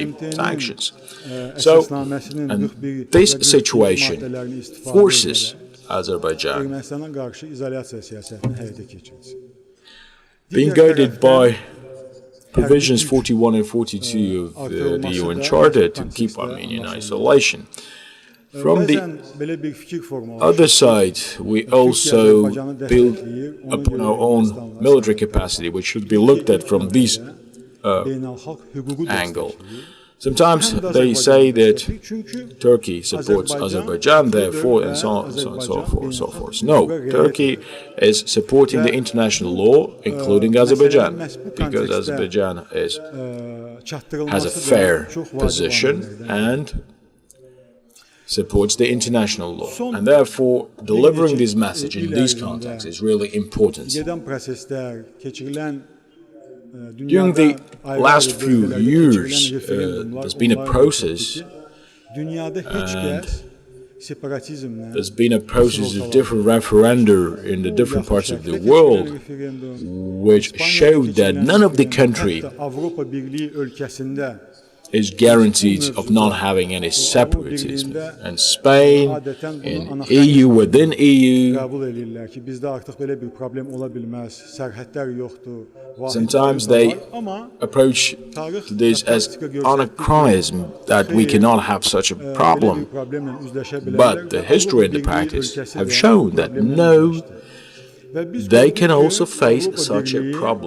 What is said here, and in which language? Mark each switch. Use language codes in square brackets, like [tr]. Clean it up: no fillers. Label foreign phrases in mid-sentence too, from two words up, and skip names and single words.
[az] BMT-nin, [en] sanctions. So, [az] əsasnaməsinin [en] and 41 this [az] və 42 [en] situation [az] maddələrini istifadə [en] forces [az] edərək Azerbaijan, Ermənistana qarşı izolyasiya siyasətini həyata keçirsin. [en] being guided by provisions 41 and 42 of the UN Charter, to keep Armenia in isolation. From the [az] Bəzən belə bir fikir formalaşır. [en] other side, we also build upon our own military capacity, which should be looked at from this [az] beynəlxalq hüququ [en] angle. [az] dəstəkləyir. [en] Sometimes [az] Həm də [en] they [az] Azərbaycan [en] say that [az] dəstəkləyir. Çünki [en] Turkey supports Azerbaijan, therefore, and so on and so forth. No, Turkey is supporting the international law, including Azerbaijan, because Azerbaijan has a fair position and supports the international law. And therefore, delivering this message in this context is really important. [az] Gedən proseslər, keçirilən [en] During the last few years, there's been a process. [az] Dünyada heç kəs separatizmlə [en] There's been a process of different referenda in the different parts of the world, which showed that none of the country [az] Avropa Birliyi ölkəsində [en] is guaranteed of not having any separatism. And Spain, in EU, within EU, [az] qəbul edirlər ki, bizdə artıq belə bir problem ola bilməz, sərhədlər yoxdur. [en] sometimes they approach this as anachronism, that we cannot have such a problem. But the history and the practice have shown that no, they can also face such a problem.